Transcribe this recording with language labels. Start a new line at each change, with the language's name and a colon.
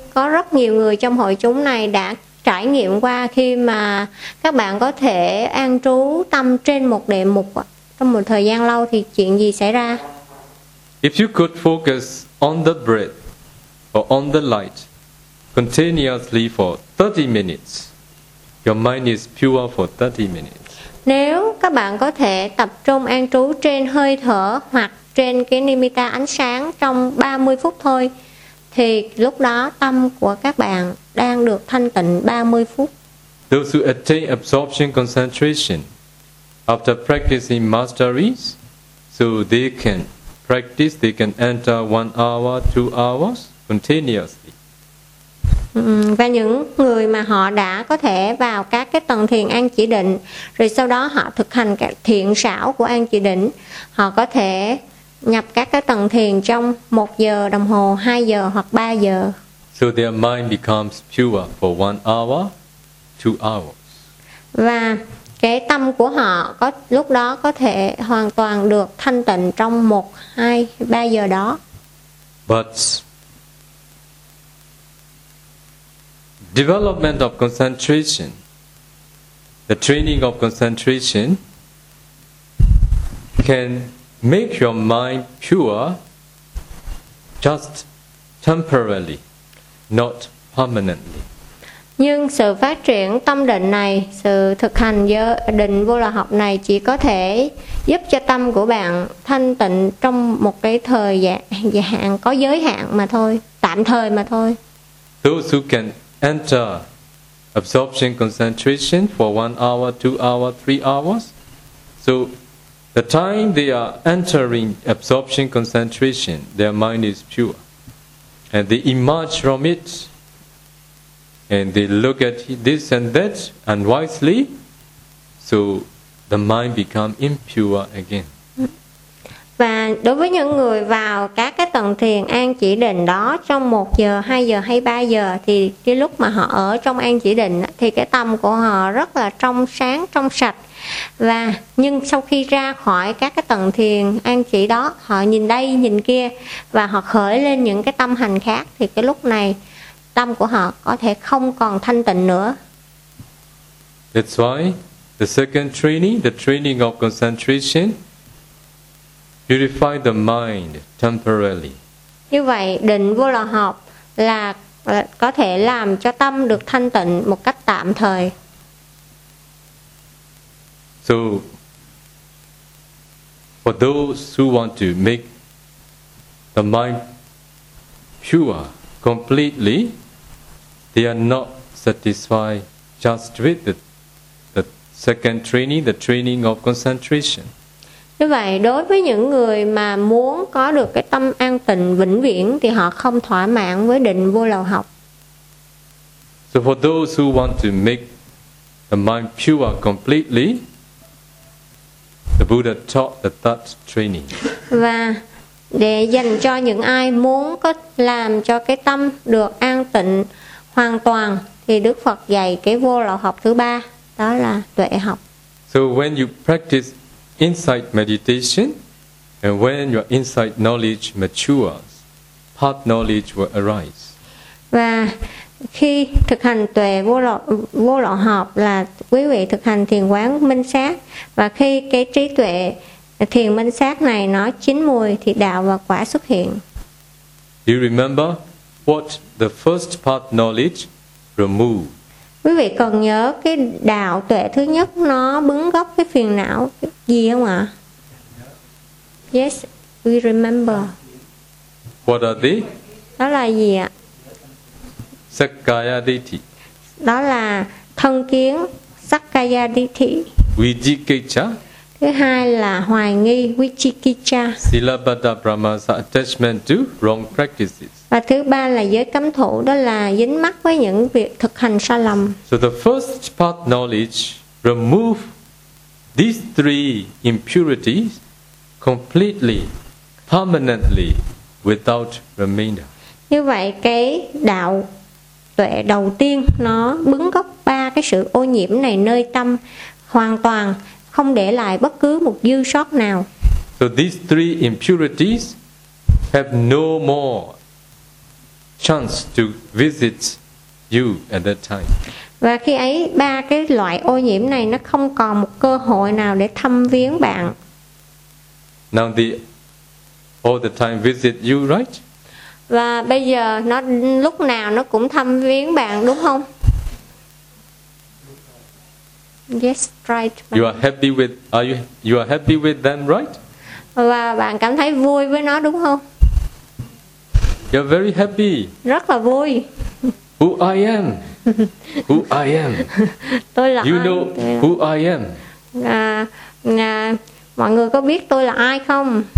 Vietnamese: có rất nhiều người trong hội chúng này đã trải nghiệm qua khi mà các bạn có thể an trú tâm trên một đề mục trong một thời gian lâu thì chuyện gì xảy ra?
English: If you could focus on the breath or on the light continuously for 30 minutes, your mind is pure for 30 minutes.
Vietnamese: Nếu các bạn có thể tập trung an trú trên hơi thở hoặc trên cái nimitta ánh sáng trong 30 phút thôi, thì lúc đó tâm của các bạn đang được thanh tịnh 30 phút.
English: Those who attain absorption concentration after practicing masteries, so they can practice, they can enter 1 hour, 2 hours continuously.
Vietnamese: Và những người mà họ đã có thể vào các cái tầng thiền an chỉ định, rồi sau đó họ thực hành các thiện xảo của an chỉ định, họ có thể nhập các cái tầng thiền trong 1 giờ đồng hồ, 2 giờ hoặc 3 giờ.
English: So their mind becomes pure for 1 hour, 2 hours.
Vietnamese: Và cái tâm của họ có lúc đó có thể hoàn toàn được thanh tịnh trong 1, 2, 3 giờ đó.
English: But development of concentration, the training of concentration can make your mind pure just temporarily, not permanently.
Vietnamese: Nhưng sự phát triển tâm định này, sự thực hành định vô lậu học này chỉ có thể giúp cho tâm của bạn thanh tịnh trong một cái thời hạn có giới hạn mà thôi, tạm thời mà thôi.
English: Those who can enter absorption concentration for 1 hour, 2 hours, 3 hours. So the time they are entering absorption concentration, their mind is pure. And they emerge from it and they look at this and that unwisely, so the mind become impure again.
Vietnamese: Và đối với những người vào các cái tầng thiền an chỉ định đó trong 1 giờ, 2 giờ hay 3 giờ thì cái lúc mà họ ở trong an chỉ định thì cái tâm của họ rất là trong sáng, trong sạch. Và nhưng sau khi ra khỏi các cái tầng thiền an chỉ đó, họ nhìn đây, nhìn kia và họ khởi lên những cái tâm hành khác thì cái lúc này tâm của họ có thể không còn thanh tịnh nữa.
English: That's why the second training, the training of concentration, purify the mind temporarily.
Vietnamese: Như vậy, định vô lậu học là có thể làm cho tâm được thanh tịnh một cách tạm thời.
English: So, for those who want to make the mind pure completely, they are not satisfied just with the second training, the training of concentration.
Vietnamese: Như vậy, đối với những người mà muốn có được cái tâm an tịnh vĩnh viễn thì họ không thỏa mãn với định vô lậu học.
English: So for those who want to make the mind pure completely, the Buddha taught the third training.
Vietnamese: Và để dành cho những ai muốn có làm cho cái tâm được an tịnh hoàn toàn thì Đức Phật dạy cái vô lậu học thứ ba, đó là tuệ học.
English: So when you practice insight meditation, and when your insight knowledge matures, path knowledge will arise.
Vietnamese: Và khi thực hành tuệ vô lậu học là quý vị thực hành thiền quán minh sát, và khi cái trí tuệ thiền minh sát này nó chín mùi thì đạo và quả xuất hiện.
English: Do you remember what the first path knowledge removed?
Vietnamese: Quý vị còn nhớ cái đạo tuệ thứ nhất nó bứng gốc cái phiền não gì không ạ?
English: Yes, we remember. What are they?
Vietnamese: Đó là gì ạ?
Pali: Sakkaya ditthi.
Vietnamese: Đó là thân kiến, sakkaya ditthi.
Pali: Vijikicca.
Vietnamese: Thứ hai là hoài nghi, vijikicca.
English: Silabada brahmasa, attachment to wrong practices.
Vietnamese: Và thứ ba là giới cấm thủ, đó là dính mắc với những việc thực hành sai lầm.
English: So the first path knowledge remove these three impurities completely, permanently, without remainder. Như vậy cái đạo tuệ đầu tiên nó bứng gốc ba cái sự ô nhiễm này nơi tâm hoàn toàn, không để lại bất cứ một dư sót nào. So these three impurities have no more chance to visit you at that time.
Vietnamese: Và khi ấy ba cái loại ô nhiễm này nó không còn một cơ hội nào để thăm viếng bạn.
English: Now the all the time visit you, right?
Vietnamese: Và bây giờ nó lúc nào nó cũng thăm viếng bạn đúng không?
English: Yes, right. You are happy with you are happy with them, right?
Vietnamese: Và bạn cảm thấy vui với nó đúng không?
English: You're very happy.
Vietnamese: Rất là vui.
English: Who I am? Who I am?
Vietnamese: Tôi là
English: you
Vietnamese: ai?
English: Know
Vietnamese: là...
English: who I am?
Vietnamese: Mọi người có biết tôi là ai không?